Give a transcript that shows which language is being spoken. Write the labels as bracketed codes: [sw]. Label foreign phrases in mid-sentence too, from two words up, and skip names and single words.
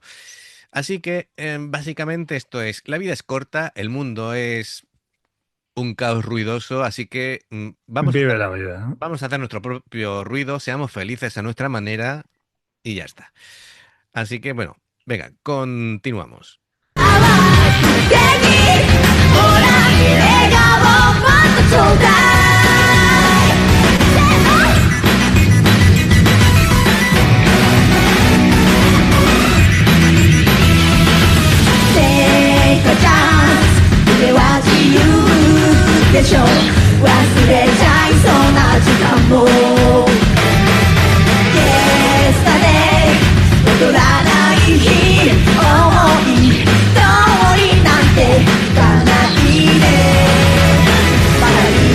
[es] Así que básicamente esto es, la vida es corta, el mundo es un caos ruidoso, así que Vive la vida, ¿no? vamos a hacer nuestro propio ruido, seamos felices a nuestra manera y ya está. Así que bueno, venga, continuamos. [ja] 手にほら笑顔もっとちょうだい [en] Take a chance [ja] 夢は自由でしょ忘れちゃいそうな時間も Yesterday 戻らない日思い通りなんていかないでパラリで